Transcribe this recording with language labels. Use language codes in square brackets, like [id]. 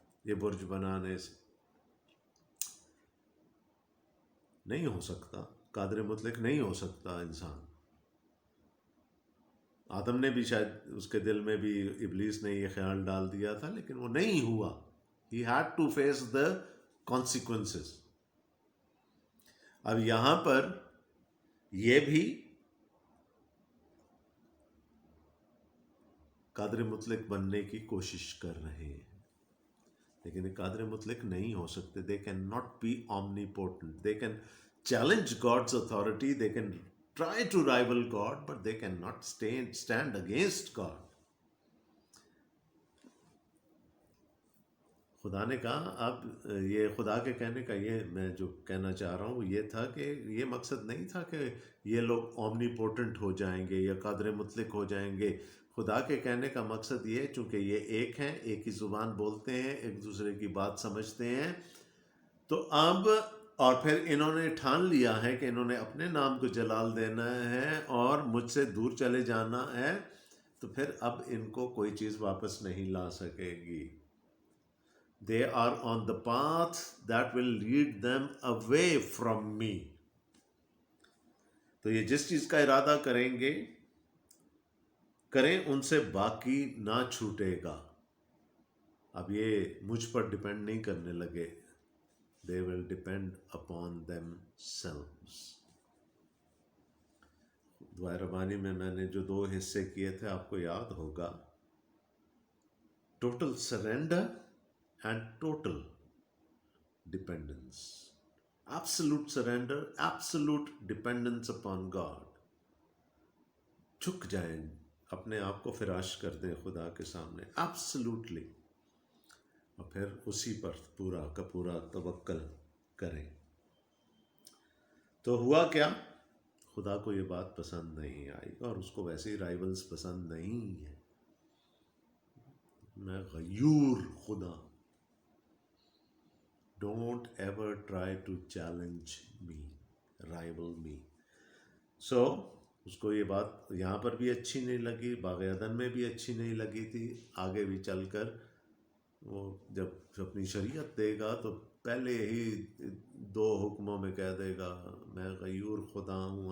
[ur] یہ برج بنانے سے نہیں ہو سکتا. قادر مطلق نہیں ہو سکتا انسان. آدم نے بھی شاید اس کے دل میں بھی ابلیس نے یہ خیال ڈال دیا تھا، لیکن وہ نہیں ہوا. [en] He had to face the consequences. [ur] اب یہاں پر یہ بھی قادر مطلق بننے کی کوشش کر رہے ہیں، لیکن قادر مطلق نہیں ہو سکتے. [en] They cannot be omnipotent. They can challenge God's authority. They can try to rival God, but they cannot stand against God. [ur] خدا نے کہا. اب یہ خدا کے کہنے کا یہ میں جو کہنا چاہ رہا ہوں یہ تھا کہ یہ مقصد نہیں تھا کہ یہ لوگ اومنی پوٹنٹ ہو جائیں گے یا قادر مطلق ہو جائیں گے. خدا کے کہنے کا مقصد یہ چونکہ یہ ایک ہیں، ایک ہی زبان بولتے ہیں، ایک دوسرے کی بات سمجھتے ہیں، تو اب اور پھر انہوں نے ٹھان لیا ہے کہ انہوں نے اپنے نام کو جلال دینا ہے اور مجھ سے دور چلے جانا ہے، تو پھر اب ان کو کوئی چیز واپس نہیں لا سکے گی. [en] They are on the path that will lead them away from me. [ur] تو یہ جس چیز کا ارادہ کریں گے کریں، ان سے باقی نہ چھوٹے گا. اب یہ مجھ پر ڈیپینڈ نہیں کرنے لگے. [en] They will depend upon themselves. [ur] دعائے ربانی میں نے جو 2 حصے کیے تھے آپ کو یاد ہوگا. Total surrender [en] and total dependence. Absolute surrender, absolute dependence upon God. [ur] جھک جائیں، اپنے آپ کو فراش کر دیں خدا کے سامنے [en] absolutely، [ur] اور پھر اسی پر پورا کا پورا توکل کریں. تو ہوا کیا؟ خدا کو یہ بات پسند نہیں آئی، اور اس کو ویسے ہی رائیولز پسند نہیں ہے. میں غیور خدا. [en] Don't ever try to challenge me, rival me. So [ur] اس کو یہ بات یہاں پر بھی اچھی نہیں لگی، باغ عدن میں بھی اچھی نہیں لگی تھی. آگے بھی چل کر وہ جب اپنی شریعت دے گا تو پہلے ہی 2 حکموں میں کہہ دے گا میں غیور خدا ہوں.